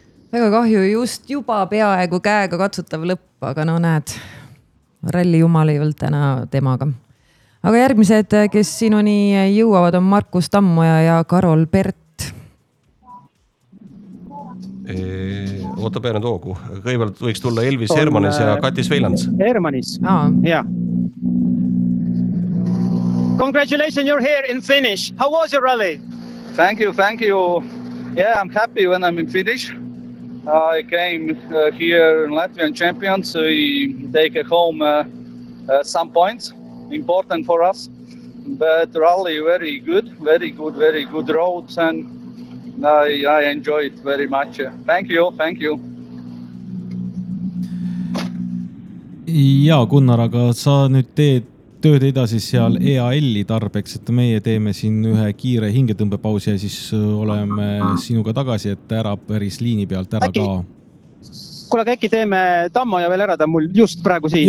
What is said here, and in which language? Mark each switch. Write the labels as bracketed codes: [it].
[et] väga kahju , just juba peaaegu käega katsutav lõpp , aga no näed , ralli jumal ei olnud täna temaga . aga järgmised , kes sinuni jõuavad , on Markus Tammoja ja Karol Pert . Oota , pean nüüd hoogu , kõigepealt võiks tulla Elvis Hermanis ja Katis Veilands . Hermanis , jaa . [en] Congratulations , you are here in finish , how was your rally ? Thank you , thank you . Yeah , I am happy when I am in finish . I came here in Latvian champions , we take home some points , important for us . But rally very good , very good , very good roads and I enjoy it very much . Thank you , thank you . [et] ja Gunnar , aga sa nüüd teed tööd edasi seal EAL-i tarbeks , et meie teeme siin ühe kiire hingetõmbepausi ja siis oleme sinuga tagasi , et ära päris liini pealt ära ka . kuule , aga äkki teeme Tammoja veel ära , ta on mul just praegu siin .